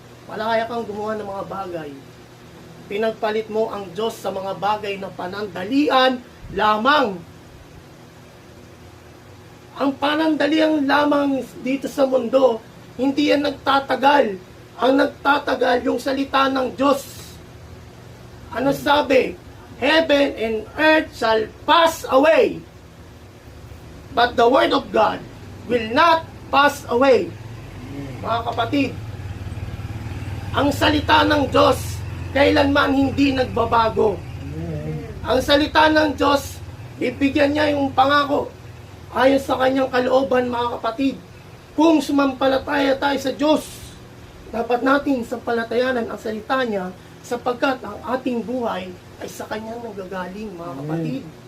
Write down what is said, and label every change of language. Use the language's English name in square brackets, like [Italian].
[Filipino] Malaya kang gumawa ng mga bagay. Pinagpalit mo ang Diyos sa mga bagay na panandalian lamang. Ang panandalian lamang dito sa mundo, hindi yan nagtatagal. Ang nagtatagal yung salita ng Diyos. Ano sabi? [English] Heaven and earth shall pass away, but the word of God will not pass away. [Filipino] Mga kapatid, ang salita ng Diyos kailanman hindi nagbabago. Ang salita ng Diyos, ibigyan niya yung pangako ayon sa kanyang kalooban, mga kapatid. Kung sumampalataya tayo sa Diyos, dapat natin sampalatayanan ang salita niya sapagkat ang ating buhay ay sa kanya nanggagaling, mga kapatid.